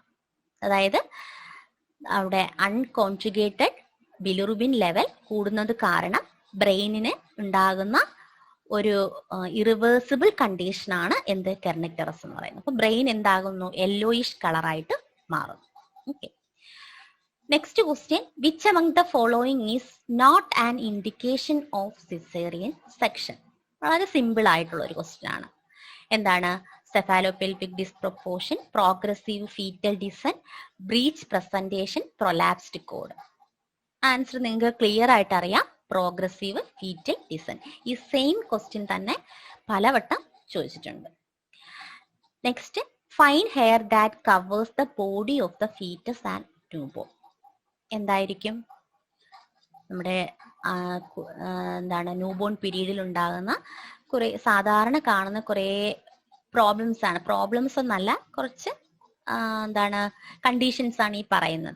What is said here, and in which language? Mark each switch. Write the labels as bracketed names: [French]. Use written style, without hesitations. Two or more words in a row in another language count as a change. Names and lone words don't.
[Malayalam] അതായത് അവിടെ [English] unconjugated bilirubin level [Malayalam] കൂടുന്നത് കാരണം ബ്രെയിനിന് ഉണ്ടാകുന്ന ഒരു [English] irreversible conditionആണ് [Malayalam] എന്ത്? കെർണിക്ടറസ് എന്ന് പറയുന്നത്. അപ്പൊ ബ്രെയിൻ എന്താകുന്നു? [English] yellowish colourആയിട്ട് [Malayalam] മാറും. [English] okay, next question, വിച്ച് among the following is not an indication of cesarean section? [Malayalam] വളരെ സിമ്പിൾ ആയിട്ടുള്ള ഒരു ക്വസ്റ്റ്യൻ ആണ്. എന്താണ്? [English] cephalopelik disproportion, progressive fetal descent, breech presentation, prolapsed cord. [Malayalam] ആൻസർ നിങ്ങൾക്ക് ക്ലിയർ ആയിട്ട് അറിയാം, [English] progressive fetal descent. [Malayalam] ഈ [English] same question [Malayalam] തന്നെ പലവട്ടം ചോദിച്ചിട്ടുണ്ട്. [English] next, fine hair that covers the body of the fetus and newborn. [Malayalam] എന്തായിരിക്കും? നമ്മുടെ എന്താണ് [English] newborn periodൽ [Malayalam] ഉണ്ടാകുന്ന കുറെ സാധാരണ കാണുന്ന കുറെ പ്രോബ്ലംസ് ആണ്. പ്രോബ്ലംസ് ഒന്നല്ല, കുറച്ച് എന്താണ് കണ്ടീഷൻസ് ആണ് ഈ പറയുന്നത്.